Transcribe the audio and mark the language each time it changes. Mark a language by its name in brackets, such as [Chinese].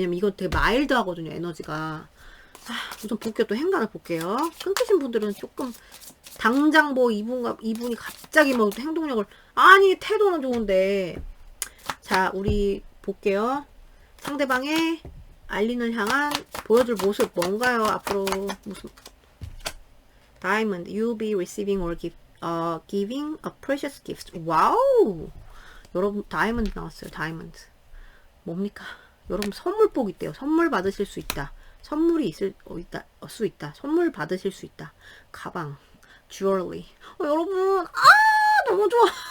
[Korean] 왜냐면 이건 되게 마일드 하거든요, 에너지가. 우선 볼게요. 또 행간을 볼게요. 끊기신 분들은 조금 당장 뭐 이분이 갑자기 뭐 행동력을, 아니 태도는 좋은데. 자, 우리 볼게요. 상대방의 알린을 향한 보여줄 모습 뭔가요? 앞으로 무슨 [English] Diamond, you'll be receiving or giving a precious gift. [Korean] 와우! 여러분, 다이아몬드 나왔어요. 다이아몬드. 뭡니까? 여러분, 선물복 있대요. 선물 받으실 수 있다. 선물이 수 있다. 선물 받으실 수 있다. 가방, 주얼리. 여러분, 너무 좋아.